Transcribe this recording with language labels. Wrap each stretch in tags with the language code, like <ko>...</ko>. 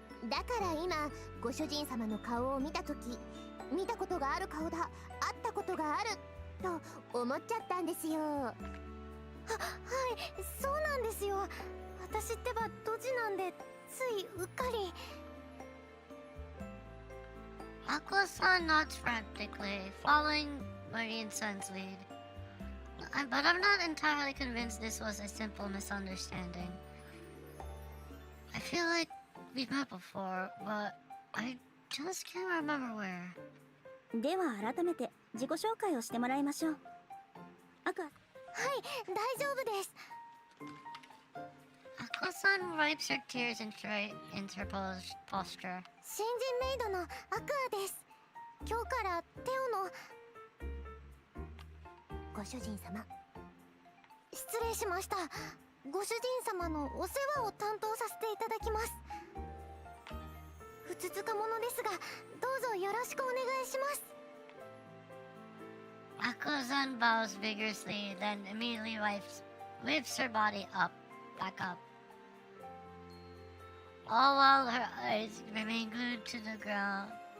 <ja>だから今ご主人様の顔を見た時、見たことがある顔だ、会ったことがあると思っちゃったんですよ。はい、そうなんですよ。私ってばドジなんでついうっかり。</ja> <en>Aqua-san nods frantically, following Marine-san's lead. But I'm not entirely convinced this was a simple misunderstanding. I feel like we've met before, but I just can't remember where.</en> <ja>では改めて自己紹介をしてもらいましょう。アクア。はい、大丈夫です。</ja> <en>Ako-san wipes her tears and interposed posture.</en> <ja>新人メイドのアクアです。今日からテオのご主人様。失礼しました。ご主人様のお世話を担当させていただきます。ふつつか者ですが、どうぞよろしくお願いします。</ja> <en>Ako-san bows vigorously, then immediately lifts her body back up. All while her eyes remain glued to the ground.</en>